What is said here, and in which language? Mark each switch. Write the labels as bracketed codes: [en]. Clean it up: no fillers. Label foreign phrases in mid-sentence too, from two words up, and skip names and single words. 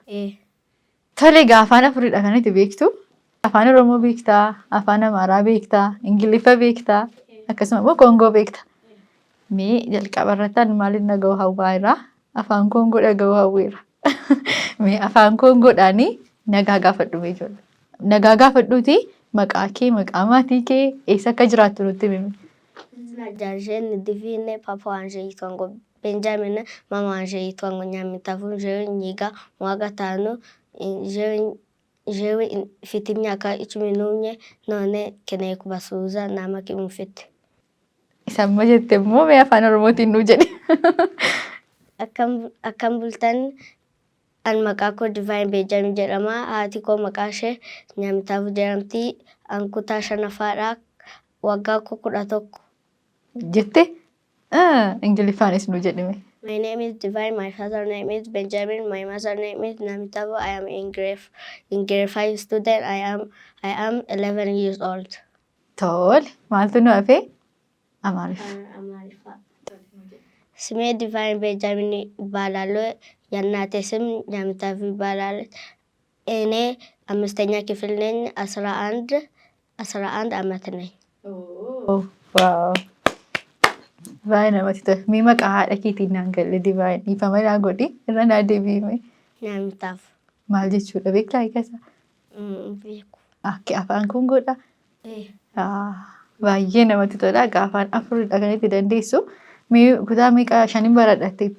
[om] Tole egaa afaan 4dha kan itti beektu. Afaan Oromoo beektaa, afaan Amaaraa beektaa, Ingiliffa beektaa, akkasuma immoo Koongoo beektaa. Mee jalqaba irratti maaliin dhaga'u hawwaa irraa afaan Koongoo dhaga'u hawweera. Mee afaan Koongoodhaanii nagaa gaafadhu mee ijoollee. Nagaa gaafadhuuti maqaa kee, maqaa maatii kee eessa akka jiraattu nutti himi. [rw] Jarjeen Divine papa wanje yitwango Benjamin mama wanje yitwango Nyaamitaafuu jewe nyiga mwaka 5 jewe mfite imyaka 11 none keneye kubasuhuza nama kimufite. [om] Isamma jette immoo mee afaan Oromootiin nuu jedhi. Akkam bultan an maqaa koo Divine Benjamin jedhama. Haati koo maqaa ishee Nyaamitaafuu jedhamti. An kutaa shanaffaadha. Waggaa koo 11. Jette? Ingiliffaanis nuu jedhime. [en] My name is Divine. My father name is Benjamin. My mother name is Nyaamitaafuu. I am in grade 5 student. I am 11 years old. Tole, maaltu nu hafe? [am] አማሪፍ ስሜ ዲቫይን ቤንጃሚን እባላለሁ። የእናቴ ስም ኛሚታፍ ይባላል። እኔ 5ኛ ክፍል ነኝ። 11 ዓመት ነኝ። [om] ዋው baay'ee namatti tola. Mee maqaa haadha keetiin naan galle Divine dhiifama naa godhi irra naa deebi'ime. Nyaamitaaf Maal jechuudha beektaa hiika isaa? beeku. Akka afaan kun godha. Baay'ee namatti tola. Akka afaan afuridha kan itti dandeessu. Mee kutaa meeqa shaniin baradhatteetta?